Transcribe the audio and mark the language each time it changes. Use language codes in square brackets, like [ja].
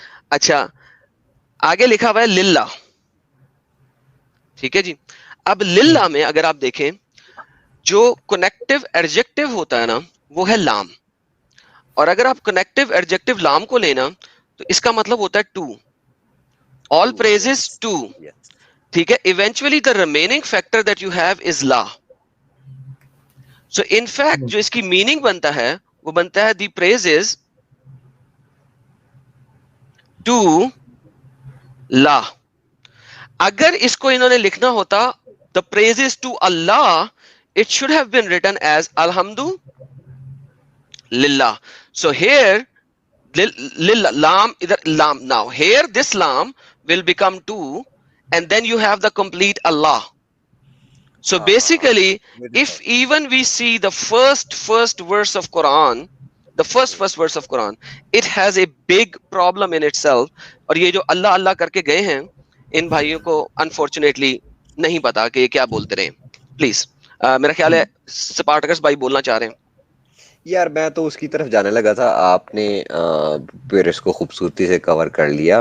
[ur] اچھا آگے لکھا ہوا ہے للہ, ٹھیک ہے جی. اب للہ میں اگر آپ دیکھیں جو کنیکٹو ایڈجیکٹو ہوتا ہے نا وہ ہے لام, اور اگر آپ کنیکٹو ایڈجیکٹو لام کو لینا تو اس کا مطلب ہوتا ہے ٹو, [en] all praises to, [ur] ٹھیک ہے. [en] Eventually the remaining factor that you have is law. So in fact [ur] جو اس کی میننگ بنتا ہے وہ بنتا ہے [en] The praises to law. [ur] اگر اس کو انہوں نے لکھنا ہوتا [en] the praises to Allah, it should have been written as alhamdu lillah. So here lillah lam, either lam, now here this lam will become two and then you have the complete Allah. So basically if even we see the first verse of Quran, the first verse of Quran, it has a big problem in itself. [ur] اور یہ جو اللہ اللہ کر کے گئے ہیں ان بھائیوں کو unfortunately نہیں پتا کہ یہ کیا بولتے رہے. پلیز میرا خیال ہے سپارٹکس بھائی بولنا چاہ رہے ہیں. یار میں تو اس کی طرف جانے لگا تھا, آپ نے پھر اس کو خوبصورتی سے کور کر لیا.